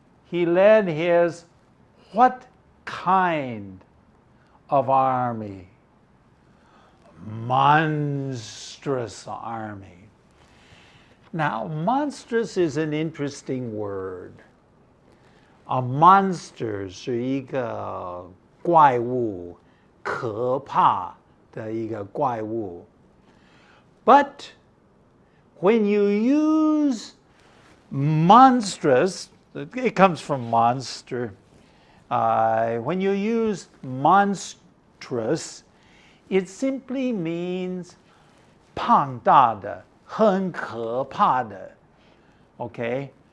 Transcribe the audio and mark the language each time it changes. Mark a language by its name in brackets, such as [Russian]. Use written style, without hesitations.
[English] He led his what kind of army? Monstrous army. Now, monstrous is an interesting word. A monster [Chinese] 是一个怪物，可怕的一个怪物。 [English] But when you use monstrous, it comes from monster. When you use monstrous, it simply means [Chinese] 庞大的，很可怕的. [English] Okay?